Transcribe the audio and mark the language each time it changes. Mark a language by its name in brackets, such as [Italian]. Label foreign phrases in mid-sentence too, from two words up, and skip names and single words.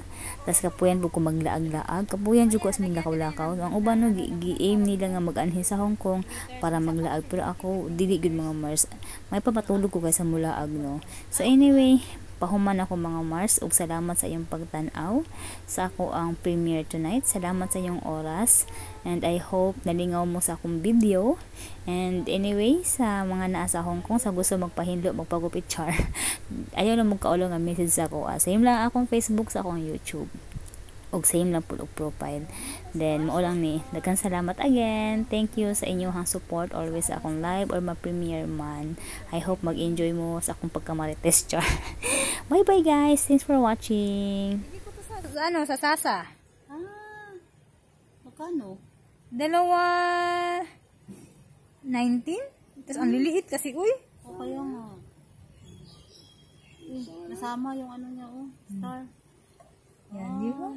[Cebuano] Tas kapuyan po ko maglaag-laag. Kapuyan jud ko sa mga lakaw-lakaw. Ang uban no gi-aim nila nga mag-anhi sa Hong Kong para maglaag pero ako dili gyud mga Mars. May papatulog ko kay sa mulaag no. [English] So anyway, [Cebuano] pahuman ako mga Mars ug salamat sa iyong pagtan-aw sa ako ang [English] premiere tonight. [Cebuano] Salamat sa iyong oras [English] and I hope [Cebuano] nalingaw mo sa akong video. [English] And anyway, [Cebuano] sa mga naa sa Hong Kong sa gusto magpahinlo, magpagupit char, ayaw lang magkaulo nga message sa ako. Same lang akong Facebook sa akong YouTube. Og same lang po og profile. Then mao lang ni daghang salamat again. [English] Thank you [Cebuano] sa inyong [English] support always [Cebuano] sa akong live or ma-premiere man. [English] I hope [Cebuano] mag-enjoy mo sa akong pagkamarites char. [English] Bye bye guys, thanks for watching. [Filipino] Hindi ko to sa sasa. Magkano? 19? Tapos ang liliit kasi uy. O kaya nga. Nasama yung ano niya star. Yan, di ba?